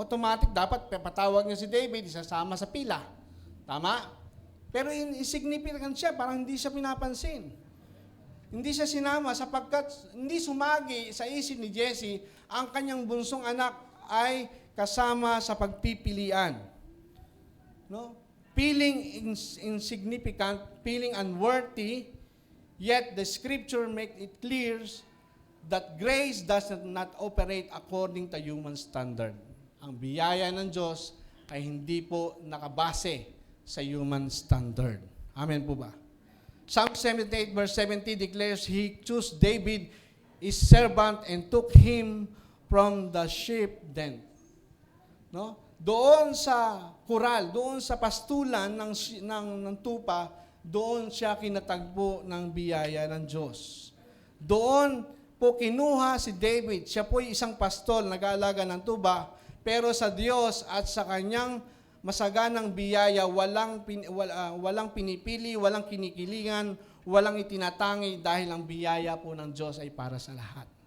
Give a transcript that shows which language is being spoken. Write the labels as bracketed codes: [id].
[tl] Automatic, dapat patawag niya si David, isasama sa pila. Tama? Pero insignificant siya, parang hindi siya pinapansin. Hindi siya sinama sapagkat hindi sumagi sa isip ni Jesse ang kanyang bunsong anak ay kasama sa pagpipilian. No? [en] Feeling insignificant, feeling unworthy, yet the scripture makes it clear that grace does not operate according to human standard. [tl] Ang biyaya ng Diyos ay hindi po nakabase sa human standard. Amen po ba? [en] Psalm 78 verse 70 declares, He chose David, his servant, and took him from the sheep den. [tl] No? Doon sa kural, doon sa pastulan ng tupa, doon siya kinatagpo ng biyaya ng Diyos. Doon po kinuha si David. Siya po isang pastol, nag-aalaga ng tuba, pero sa Diyos at sa kanyang masaganang biyaya, walang pinipili, walang kinikilingan, walang itinatangi dahil ang biyaya po ng Diyos ay para sa lahat.